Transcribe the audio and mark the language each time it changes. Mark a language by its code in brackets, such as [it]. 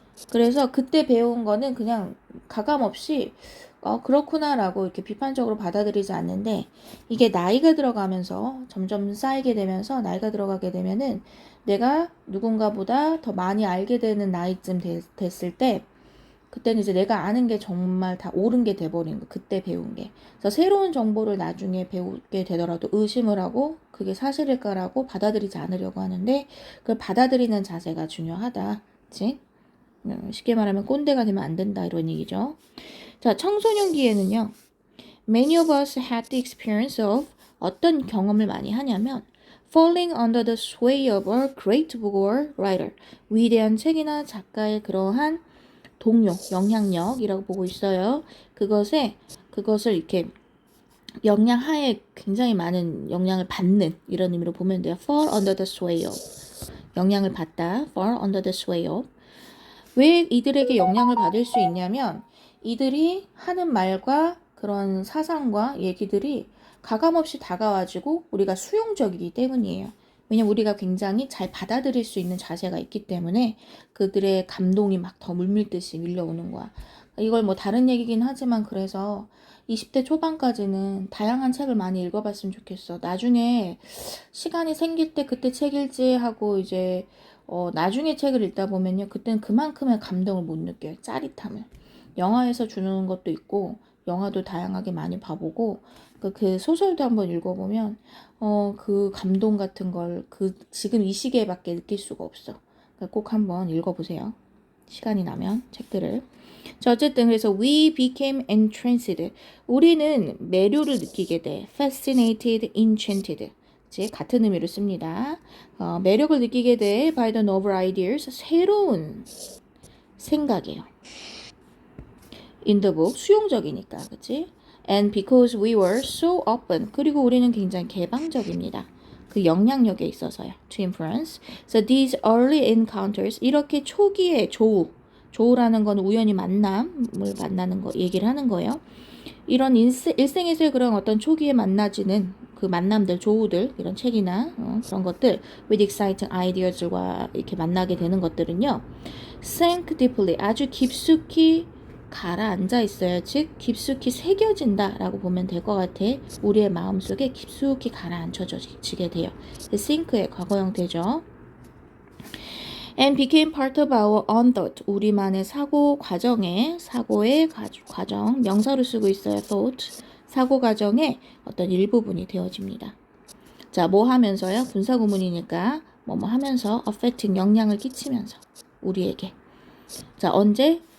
[ko] 그래서 그때 배운 거는 그냥 가감없이 그렇구나 라고 이렇게 비판적으로 받아들이지 않는데, 이게 나이가 들어가면서 점점 쌓이게 되면서 나이가 들어가게 되면은 내가 누군가보다 더 많이 알게 되는 나이쯤 됐을 때, 그때는 이제 내가 아는 게 정말 다 옳은 게 돼버린 거, 그때 배운 게. 그래서 새로운 정보를 나중에 배우게 되더라도 의심을 하고 그게 사실일까라고 받아들이지 않으려고 하는데, 그걸 받아들이는 자세가 중요하다. 그치? 쉽게 말하면 꼰대가 되면 안 된다, 이런 얘기죠. [en] 자, [ko] 청소년기에는요, [en] many of us had the experience of, [ko] 어떤 경험을 많이 하냐면 [en] falling under the sway of a great book or writer, [ko] 위대한 책이나 작가의 그러한 동요, 영향력이라고 보고 있어요. 그것을 이렇게 영향하에 굉장히 많은 영향을 받는, 이런 의미로 보면 돼요. [en] fall under the sway of, [ko] 영향을 받다, [en] fall under the sway of. [ko] 왜 이들에게 영향을 받을 수 있냐면, 이들이 하는 말과 그런 사상과 얘기들이 가감없이 다가와지고 우리가 수용적이기 때문이에요. 왜냐면 우리가 굉장히 잘 받아들일 수 있는 자세가 있기 때문에 그들의 감동이 막 더 물밀듯이 밀려오는 거야. 이걸 뭐 다른 얘기긴 하지만, 그래서 20대 초반까지는 다양한 책을 많이 읽어봤으면 좋겠어. 나중에 시간이 생길 때 그때 책 읽지 하고 이제 나중에 책을 읽다 보면요, 그때는 그만큼의 감동을 못 느껴요. 짜릿함을. 영화에서 주는 것도 있고, 영화도 다양하게 많이 봐보고, 그 소설도 한번 읽어보면 그 감동 같은 걸 지금 이 시기에밖에 느낄 수가 없어. 그러니까 꼭 한번 읽어보세요. 시간이 나면 책들을. 자, 어쨌든 그래서 [en] we became entranced. [ko] 우리는 매료를 느끼게 돼. [en] fascinated, enchanted. [ko] 같은 의미로 씁니다. 매력을 느끼게 돼 [en] by the novel ideas. [ko] 새로운 생각이에요. [en] in the book. [ko] 수용적이니까. 그치? [en] And because we were so open. [ko] 그리고 우리는 굉장히 개방적입니다. 그 영향력에 있어서요. [en] To influence. So these early encounters. [ko] 이렇게 초기의 조우라는 건 우연히 만남을 만나는 거 얘기를 하는 거예요. 이런 일생에서의 그런 어떤 초기에 만나지는 그 만남들, 조우들, 이런 책이나 그런 것들, [en] with exciting ideas [ko] 들과 이렇게 만나게 되는 것들은요, [en] sink deeply, [ko] 아주 깊숙이 가라앉아 있어요. 즉 깊숙이 새겨진다라고 보면 될 것 같아. 우리의 마음속에 깊숙이 가라앉혀지게 돼요. sink의 과거 형태죠. [en] and became part of our own thought. [ko] 우리만의 사고의 과정, 명사로 쓰고 있어요. [en] thought. [ko] 사고 과정의 어떤 일부분이 되어집니다. 자, 뭐 하면서요? 분사구문이니까 뭐뭐 하면서 [en] affecting, [ko] 영향을 끼치면서 우리에게. 자, 언제?